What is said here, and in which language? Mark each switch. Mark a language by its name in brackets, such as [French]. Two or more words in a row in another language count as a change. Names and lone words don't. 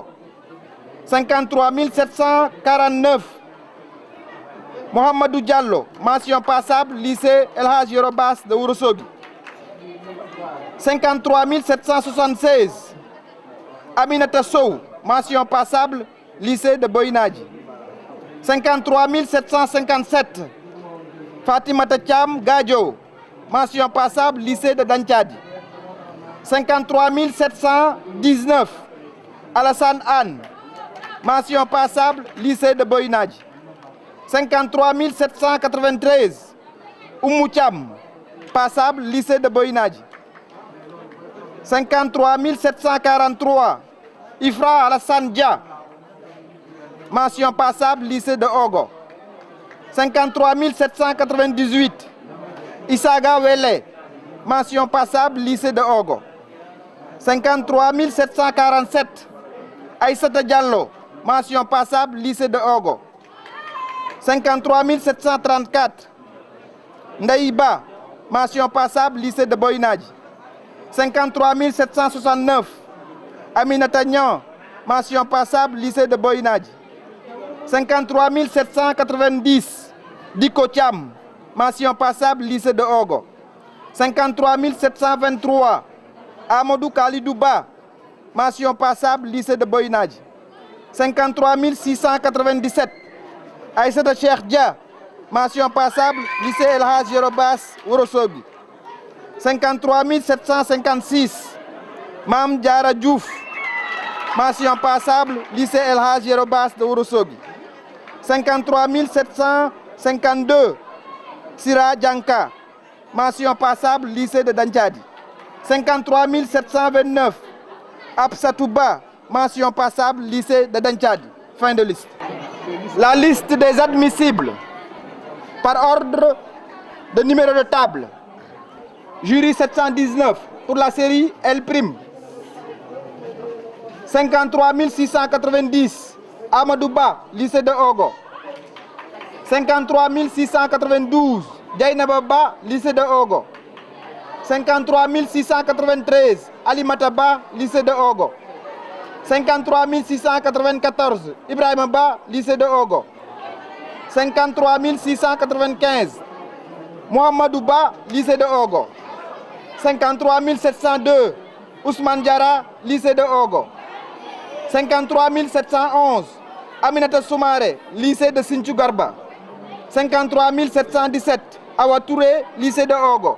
[French] 53 749 Mohamedou Diallo, mention passable, lycée El Hadj Yero Bass de Ourossogui. 53 776 Aminata Sow, mention passable, lycée de Boinadji. 53 757 Fatimata Thiam Gadjo, mention passable, lycée de Danthiadi. 53 719 Alassane Anne, mention passable, lycée de Boinadji. 53 793 Oumou Thiam, passable, lycée de Boinadji. 53 743 Ifra Alassane Dia, mention passable, lycée de Ogo. 53 798 Issaga Wele, mention passable, lycée de Ogo. 53 747 Aïssata Diallo, mention passable, lycée de Ogo. 53 734 Ndaïba, mention passable, lycée de Boinadji. 53 769 Aminata Niang, mention passable, lycée de Boinadji. 53 790 Diko Thiam, mention passable, lycée de Ogo. 53 723 Amadou Kalidouba, mention passable, lycée de Boinadji. 53 697 Aïssata Cheikh Dia, mention passable, lycée El Hadj Yero Bass Ourossogui. 53 756 Mam Diara Diouf, mention passable, lycée El Hadj Yero Bass de Ourossogui. 53 752 Sira Djanka, mention passable, lycée de Danthiadi. 53 729 Absatouba, mention passable, lycée de Danthiadi. Fin de liste. La liste des admissibles par ordre de numéro de table. Jury 719 pour la série L'. 53 690 Amadou Ba, lycée de Ogo. 53 692 Djainaba Ba, lycée de Ogo. 53 693 Alimata Ba, lycée de Ogo. 53 694 Ibrahima Ba, lycée de Ogo. 53 695 Mohamedou Ba, lycée de Ogo. 53 702 Ousmane Diara, lycée de Ogo. 53 711 Aminata Soumaré, lycée de Sinthiou Garba. 53 717 Awa Touré, lycée de Ogo.